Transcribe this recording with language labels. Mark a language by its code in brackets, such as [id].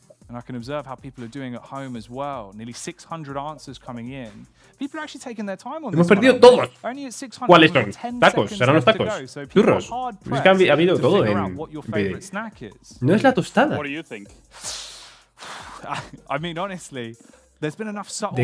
[en] And I can observe how people are doing at home as well. Nearly 600 answers coming in. People are actually taking their time on this. [es] Hemos perdido todos. ¿Cuáles son? Tacos, serán los tacos. Churros. Es que ha habido todo en PAYDAY. No es la tostada. [en] What do you think? I mean, honestly, there's been enough subtle.